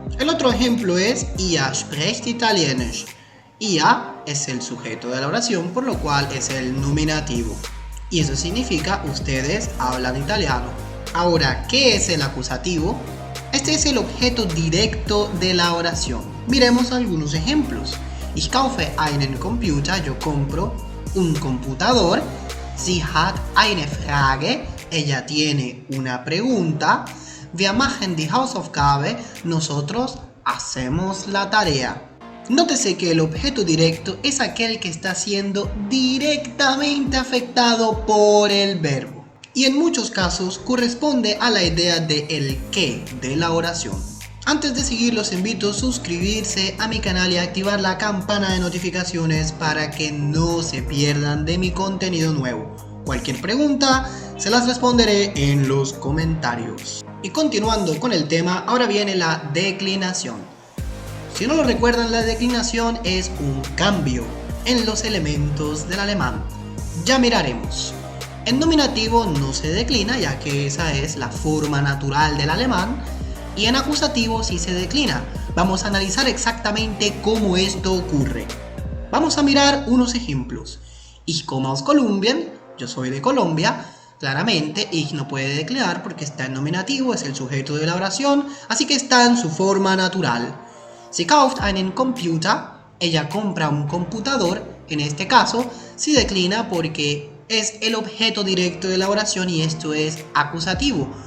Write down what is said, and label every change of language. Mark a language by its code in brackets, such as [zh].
[es] El otro ejemplo es [de] ihr sprecht Italienisch. [es] Ihr es el sujeto de la oración, por lo cual es el nominativo. Y eso significa ustedes hablan italiano. Ahora, ¿qué es el acusativo? Este es el objeto directo de la oración. Miremos algunos ejemplos. [de] Ich kaufe einen Computer, [es] yo compro un computador. [de] Sie hat eine Frage, [es] ella tiene una pregunta. [de] Wir machen die Hausaufgabe, [es] nosotros hacemos la tarea. Nótese que el objeto directo es aquel que está siendo directamente afectado por el verbo. Y en muchos casos corresponde a la idea de el qué de la oración. Antes de seguir los invito a suscribirse a mi canal y activar la campana de notificaciones para que no se pierdan de mi contenido nuevo. Cualquier pregunta se las responderé en los comentarios. Y continuando con el tema, ahora viene la declinación. Si no lo recuerdan, la declinación es un cambio en los elementos del alemán. Ya miraremos. En nominativo no se declina, ya que esa es la forma natural del alemán. Y en acusativo sí se declina. Vamos a analizar exactamente cómo esto ocurre. Vamos a mirar unos ejemplos. [de] Ich komme aus Kolumbien, [es] yo soy de Colombia. Claramente, ich no puede declinar porque está en nominativo, es el sujeto de la oración, así que está en su forma natural. [de] Sie kauft einen Computer, [es] ella compra un computador. En este caso, sí declina porque es el objeto directo de la oración y esto es acusativo.